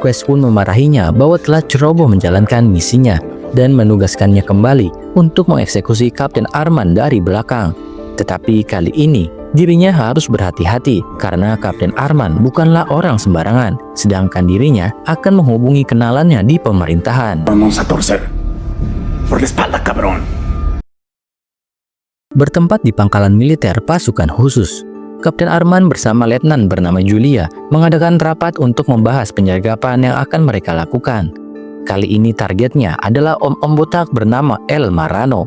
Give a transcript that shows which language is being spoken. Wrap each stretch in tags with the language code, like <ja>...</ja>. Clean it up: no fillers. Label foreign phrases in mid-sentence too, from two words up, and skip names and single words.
<id>Marquez pun memarahinya bahwa telah ceroboh menjalankan misinya. dan menugaskannya kembali untuk mengeksekusi Kapten Arman dari belakang. Tetapi kali ini dirinya harus berhati-hati karena Kapten Arman bukanlah orang sembarangan, sedangkan dirinya akan menghubungi kenalannya di pemerintahan.</id> <es>Vamos a torcer. Por la espalda, cabrón.</es> <id>Bertempat di pangkalan militer pasukan khusus, Kapten Arman bersama letnan bernama Julia mengadakan rapat untuk membahas penyergapan yang akan mereka lakukan. Kali ini targetnya adalah om-om botak bernama El Marrano.</id>